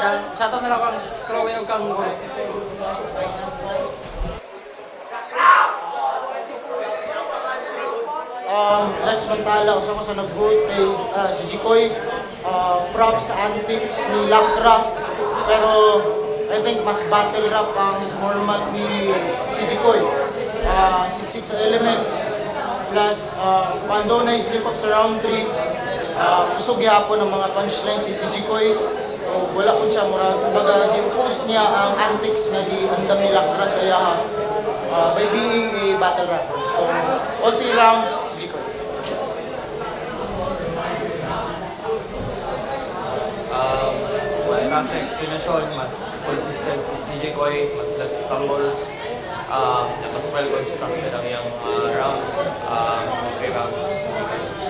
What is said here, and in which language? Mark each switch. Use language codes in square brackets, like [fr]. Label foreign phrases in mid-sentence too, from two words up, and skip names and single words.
[ceb] Shoutout na lang kang Chloe o kang Lex Mantala, usa ko sa nag-vote kay si Jikoy. Props sa antics ni Lacra. Pero [en] I think [ceb] mas [en] battle rap [ceb] ang format ni si Jikoy. Siksik sa elements. Plus, pando na [en] slip up [ceb] sa round 3. Kusog yapon ang mga punchlines si Jikoy. Wala po siya, kumbaga di-post niya ang antics na di-andam ni Lacra sa iyaha. [en] By being a battle rapper. So, all 3 rounds, [ceb] si Jikoy. [en] After explanation, [ceb] mas consistent si CJ Koy, mas less stumbles, mas [en] well constructed [ceb] ang iyang rounds, 3 rounds si CJ Koy.